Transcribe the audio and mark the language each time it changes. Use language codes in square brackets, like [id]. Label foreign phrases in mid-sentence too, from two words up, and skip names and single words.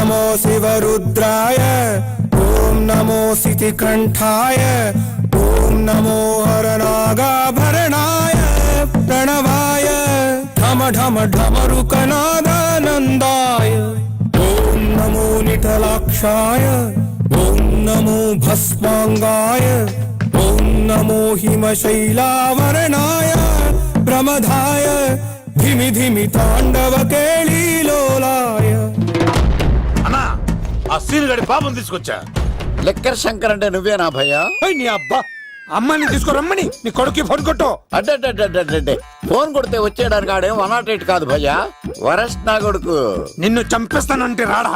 [sa] शिवरुद्राय ॐ नमो सितिकण्ठाय ॐ नमो हरनागाभरणाय प्रणवाय ढम ढम ढमरुकनादानन्दाय ॐ नमो निटलाक्षाय ॐ नमो भस्मांगाय ॐ नमो हिमशैलावरणाय प्रमदाय धिमि धिमि तांडव केळीलोलाय [te] అన్నా ఆ సీన్ గడి పాపం తీసుకొచ్చా. లెక్కర్ శంకర్ అంటే నువ్వేనా భయ్యా? నీ అబ్బా అమ్మని తీసుకురమ్మని నీ కొడుక్కి ఫోన్ కొట్టు. అడ్డే ఫోన్ కొడితే వచ్చేయడానికి ఆడేం 108 కాదు భయ్యా, వరస్ట్ నా కొడుకు. నిన్ను చంపేస్తానంటే రాడా?